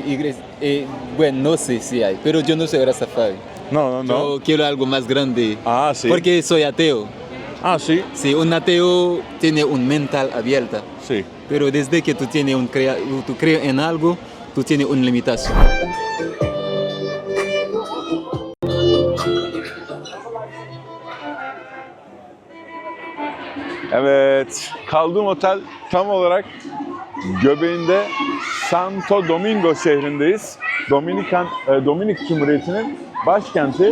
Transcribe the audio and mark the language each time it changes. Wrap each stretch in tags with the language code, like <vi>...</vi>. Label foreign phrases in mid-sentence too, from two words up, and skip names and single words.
<es>Bueno, no sé si hay, pero yo no soy Rastafari. No. Yo quiero algo más grande. Ah, sí. Porque soy ateo. Ah, sí. Sí, un ateo tiene un mental abierta. Sí. Pero desde que tú crees en algo, tú tienes una limitación.</es> <tr>Evet, kaldığım otel tam olarak göbeğinde Santo Domingo şehrindeyiz. Dominik Cumhuriyeti'nin başkenti.</tr>